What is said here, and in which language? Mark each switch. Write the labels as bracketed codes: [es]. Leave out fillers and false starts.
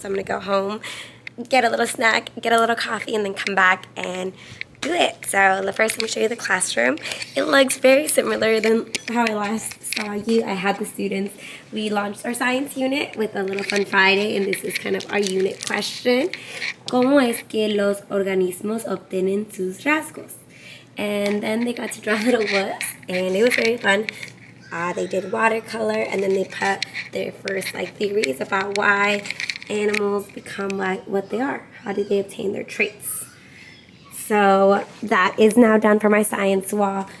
[en] So I'm going to go home, get a little snack, get a little coffee, and then come back and do it. So the first, let me show you the classroom. It looks very similar than how I last saw you. I had the students, we launched our science unit with a little fun Friday, and this is kind of our unit question. [es] ¿Cómo es que los organismos obtienen sus rasgos? [en] And then they got to draw little whoops, and it was very fun. They did watercolor, and then they put their first theories about why animals become like what they are. How do they obtain their traits? So that is now done for my science wall.